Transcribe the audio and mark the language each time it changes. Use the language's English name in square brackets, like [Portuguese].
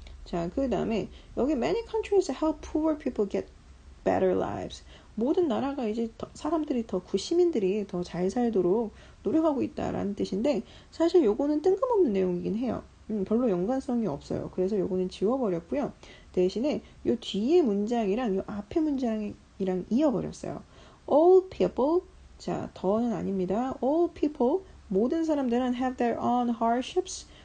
[Korean] 자, 그 다음에 여기 [English] many countries help poor people get better lives. [Korean] 모든 나라가 이제 사람들이 시민들이 더 잘 살도록 노력하고 있다라는 뜻인데 사실 요거는 뜬금없는 내용이긴 해요. 별로 연관성이 없어요. 그래서 요거는 지워버렸고요. 대신에 요 뒤에 문장이랑 요 앞에 문장이랑 이어버렸어요. [English] All people [Korean] 자, 더는 아닙니다. [English] All people [Korean] 모든 사람들은 [English] have their own hardships.